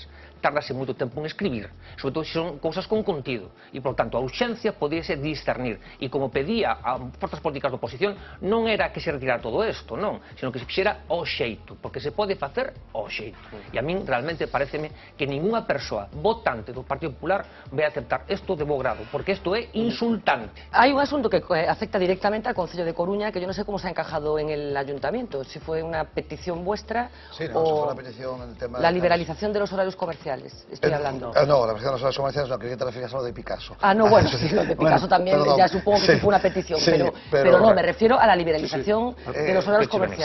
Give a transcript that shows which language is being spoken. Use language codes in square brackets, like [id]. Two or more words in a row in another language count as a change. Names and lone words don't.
[gl] Tardase moito tempo en escribir, sobre todo se son cousas con contido, e, por tanto, a urxencia podíase discernir, e como pedía a forzas políticas de oposición, non era que se retirara todo isto, non, sino que se fixera o xeito, porque se pode facer o xeito. E a min realmente pareceme que ningunha persoa votante do Partido Popular vai aceptar isto de bo grado, porque isto é insultante. [es] Hay un asunto que afecta directamente al Concello de Coruña, que yo no sé cómo se ha encajado en el Ayuntamiento, si fue una petición vuestra o fue una petición en el tema la liberalización de los horarios comerciales. Estoy hablando. No, la petición de los horarios comerciales no, quería que te refieras a lo de Picasso. No, bueno, sí, lo de Picasso también, ya supongo que sí fue una petición, pero no, me refiero a la liberalización de los horarios comerciales.